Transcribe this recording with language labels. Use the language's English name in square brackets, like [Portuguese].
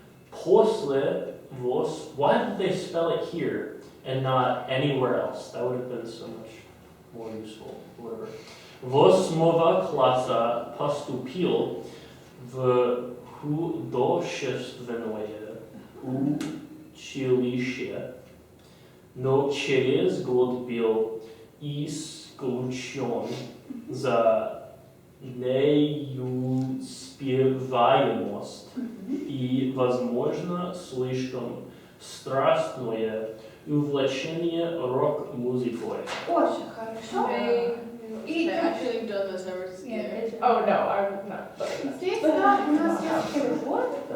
[English] После why did they spell it here and not anywhere else? That would have been so much more useful. Whatever. [Russian] 8 класса поступил в художественное училище, но через год был исключен за неуспеваемость и, возможно, слишком страстное увлечение рок-музыкой. Очень хорошо. [English] I actually done this never together. Oh no, I'm not. [Russian] Здесь у нас есть перевод.